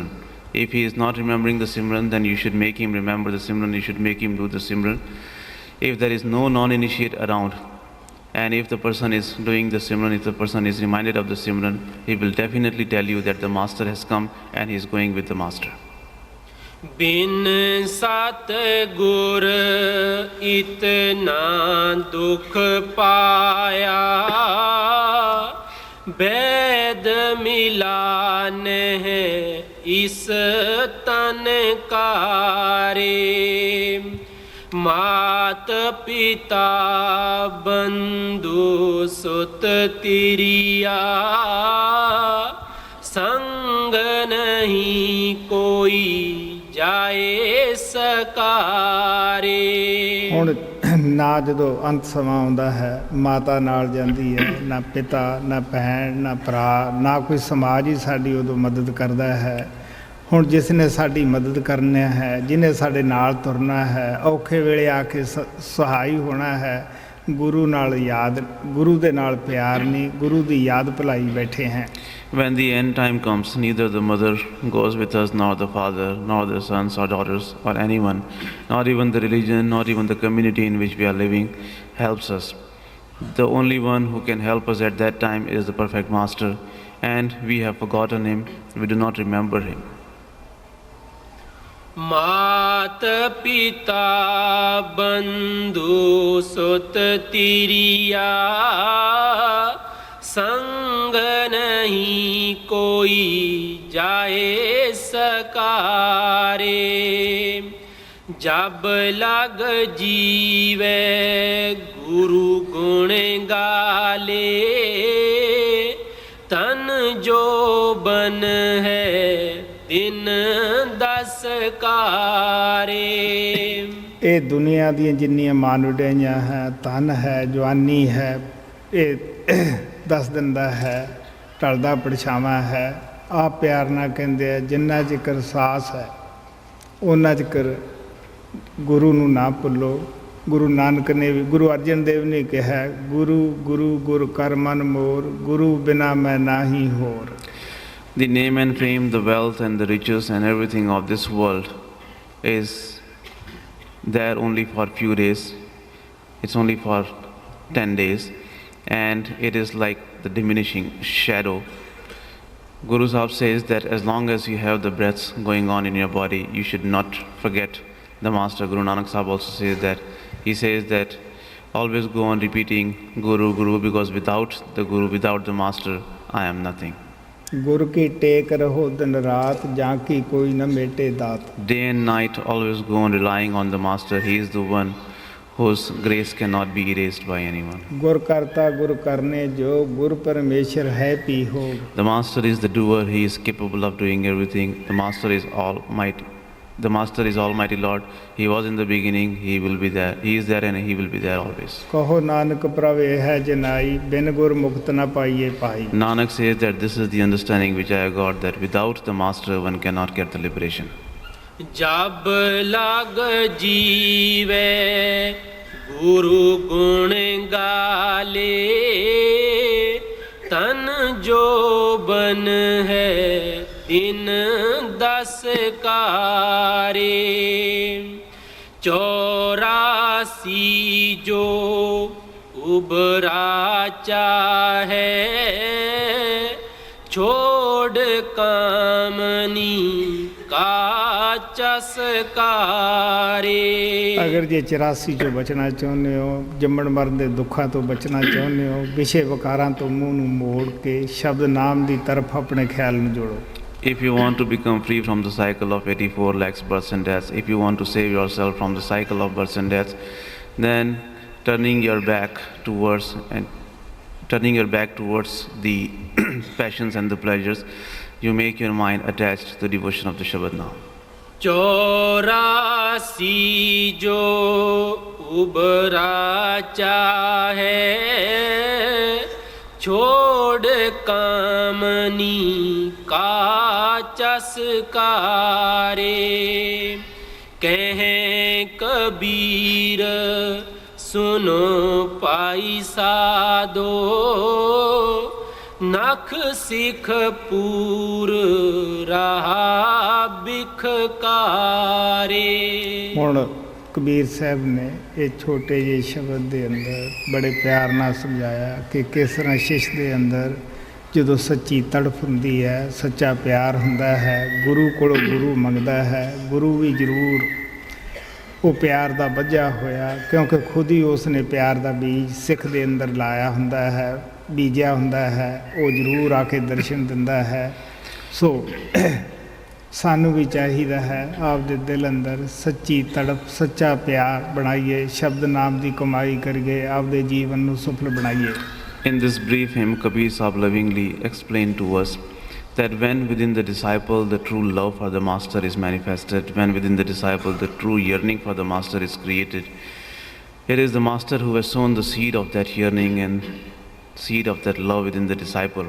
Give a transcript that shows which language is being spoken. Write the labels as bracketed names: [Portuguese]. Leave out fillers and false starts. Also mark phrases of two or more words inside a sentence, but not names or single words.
[English] If he is not remembering the Simran, then you should make him remember the Simran, you should make him do the Simran. If there is no non-initiate around, and if the person is doing the Simran, if the person is reminded of the Simran, he will definitely tell you that the Master has come and he is going with the Master. [Hindi] बिन सतगुर इतना दुख पाया, वैद मिलान है इस तन कारे। मात पिता बंधु सुत तिरिया, संग नहीं कोई जाए सकारे। [Punjabi] ਹੁਣ ਨਾ ਜਦੋਂ ਅੰਤ ਸਮਾਂ ਆਉਂਦਾ ਹੈ, ਮਾਤਾ ਨਾਲ ਜਾਂਦੀ ਹੈ, ਨਾ ਪਿਤਾ, ਨਾ ਭੈਣ, ਨਾ ਭਰਾ, ਨਾ ਕੋਈ ਸਮਾਜ ਹੀ ਸਾਡੀ ਉਦੋਂ ਮਦਦ ਕਰਦਾ ਹੈ। ਹੁਣ ਜਿਸ ਨੇ ਸਾਡੀ ਮਦਦ ਕਰਨੀ ਹੈ, ਜਿਹਨੇ ਸਾਡੇ ਨਾਲ ਤੁਰਨਾ ਹੈ, ਔਖੇ ਵੇਲੇ ਆ ਕੇ ਸਹਾਈ ਹੋਣਾ ਹੈ, ਗੁਰੂ ਨਾਲ ਯਾਦ, ਗੁਰੂ ਦੇ ਨਾਲ ਪਿਆਰ ਨਹੀਂ, ਗੁਰੂ ਦੀ ਯਾਦ ਭੁਲਾਈ ਬੈਠੇ ਹੈ। [English] When the end time comes, neither the mother goes with us, nor the father, nor the sons or daughters, or anyone, not even the religion, not even the community in which we are living helps us. The only one who can help us at that time is the perfect Master, and we have forgotten him, we do not remember him. [Hindi] मात पिता बंधु सुत तिरिया, संग नहीं कोई जाए सकारे। जब लग जीवे गुरु गुण गाले, तन जो बन है दिन दस कारे। [Punjabi] ਇਹ ਦੁਨੀਆ ਦੀਆਂ ਜਿੰਨੀਆਂ ਮਾਨਵੜੀਆਂ ਹੈ, ਧਨ ਹੈ, ਜਵਾਨੀ ਹੈ, ਇਹ ਦੱਸ ਦਿੰਦਾ ਹੈ, ਢਲਦਾ ਪਰਛਾਵਾਂ ਹੈ। ਆਪ ਪਿਆਰ ਨਾਲ ਕਹਿੰਦੇ ਆ, ਜਿੰਨਾ ਚਿਰ ਸਾਸ ਹੈ ਉਹਨਾਂ ਚਿਰ ਗੁਰੂ ਨੂੰ ਨਾ ਭੁੱਲੋ। ਗੁਰੂ ਨਾਨਕ ਨੇ ਵੀ, ਗੁਰੂ ਅਰਜਨ ਦੇਵ ਨੇ ਕਿਹਾ, ਗੁਰੂ ਗੁਰੂ ਗੁਰ ਕਰ ਮਨ ਮੋਰ, ਗੁਰੂ ਬਿਨਾ ਮੈਂ ਨਾਹੀ ਹੋਰ। [English] The name and fame, the wealth and the riches and everything of this world is there only for few days. It's only for 10 days, and it is like the diminishing shadow. Guru Sahib says that as long as you have the breaths going on in your body, you should not forget the Master. Guru Nanak Sahib also says that. He says that always go on repeating Guru, Guru, because without the Guru, without the Master, I am nothing. [Punjabi] ਗੁਰ ਕੀ ਟੇਕ ਰਹੋ ਦਿਨ ਰਾਤ, ਜਾਂ ਕੀ ਕੋਈ ਨਾ ਮੇਟੇ ਦਾਤ। [English] Day and night always go on relying on the Master. He is the one whose grace cannot be erased by anyone. [Punjabi] ਗੁਰ ਕਰਤਾ ਗੁਰ ਕਰਨੇ ਜੋ, ਗੁਰ ਪਰਮੇਸ਼ਰ ਹੈ ਪੀ ਹੋ। [English] The Master is the doer. He is capable of doing everything. The Master is almighty. The Master is Almighty Lord. He was in the beginning. He will be there. He is there and He will be there always. [Punjabi] ਕਹੋ ਨਾਨਕ ਪ੍ਰਭ ਇਹ ਹੈ ਜਨਾਈ, ਬਿਨ ਗੁਰ ਮੁਕਤ ਨਾ ਪਾਈਏ ਪਾਈ। [English] Nanak says that this is the understanding which I got, that without the Master one cannot get the liberation. [Hindi] जब लग जीवे गुरु गुण गाले, तन जो बन है दिन दस कारे। 84 जो उबरा चाहे, छोड़ कामनी का ਚਸਕਾਰੇ। [Punjabi] ਅਗਰ ਜੇ 84 ਚੋਂ ਬਚਣਾ ਚਾਹੁੰਦੇ ਹੋ, ਜੰਮਣ ਮਰਨ ਦੇ ਦੁੱਖਾਂ ਤੋਂ ਬਚਣਾ ਚਾਹੁੰਦੇ ਹੋ, ਵਿਸ਼ੇ ਵਿਕਾਰਾਂ ਤੋਂ ਮੂੰਹ ਨੂੰ ਮੋੜ ਕੇ ਸ਼ਬਦ ਨਾਮ ਦੀ ਤਰਫ ਆਪਣੇ ਖਿਆਲ ਨੂੰ ਜੋੜੋ। [English] If you want to become free from the cycle of 84 lakhs births and deaths, if you want to save yourself from the cycle of births and deaths, then turning your back towards the passions and the pleasures, you make your mind attached to the devotion of the Shabad now. [Hindi] 84 जो उबरा चाहे छोड़ कामनी का चस्कारे कहें कबीर सुनो पाई साधो नख सिख पूर रहा बिखकारे। [Punjabi] ਹੁਣ ਕਬੀਰ ਸਾਹਿਬ ਨੇ ਇਹ ਛੋਟੇ ਜਿਹੇ ਸ਼ਬਦ ਦੇ ਅੰਦਰ ਬੜੇ ਪਿਆਰ ਨਾਲ ਸਮਝਾਇਆ ਕਿ ਕਿਸ ਤਰ੍ਹਾਂ ਸ਼ਿਸ਼ ਦੇ ਅੰਦਰ ਜਦੋਂ ਸੱਚੀ ਤੜਫ ਹੁੰਦੀ ਹੈ, ਸੱਚਾ ਪਿਆਰ ਹੁੰਦਾ ਹੈ, ਗੁਰੂ ਕੋਲੋਂ ਗੁਰੂ ਮੰਗਦਾ ਹੈ, ਗੁਰੂ ਵੀ ਜ਼ਰੂਰ ਉਹ ਪਿਆਰ ਦਾ ਬੱਝਾ ਹੋਇਆ, ਕਿਉਂਕਿ ਖੁਦ ਹੀ ਉਸ ਨੇ ਪਿਆਰ ਦਾ ਬੀਜ ਸਿੱਖ ਦੇ ਅੰਦਰ ਲਾਇਆ ਹੁੰਦਾ ਹੈ, ਬੀਜਿਆ ਹੁੰਦਾ ਹੈ, ਉਹ ਜ਼ਰੂਰ ਆ ਕੇ ਦਰਸ਼ਨ ਦਿੰਦਾ ਹੈ। ਸੋ ਸਾਨੂੰ ਵੀ ਚਾਹੀਦਾ ਹੈ ਆਪਦੇ ਦਿਲ ਅੰਦਰ ਸੱਚੀ ਤੜਪ, ਸੱਚਾ ਪਿਆਰ ਬਣਾਈਏ, ਸ਼ਬਦ ਨਾਮ ਦੀ ਕਮਾਈ ਕਰੀਏ, ਆਪਦੇ ਜੀਵਨ ਨੂੰ ਸਫਲ ਬਣਾਈਏ। [English] In this brief hymn, Kabir Sahib lovingly explained to us that when within the disciple the true love for the master is manifested, when within the disciple the true yearning for the master is created, it is the master who has sown the seed of that yearning and seed of that love within the disciple.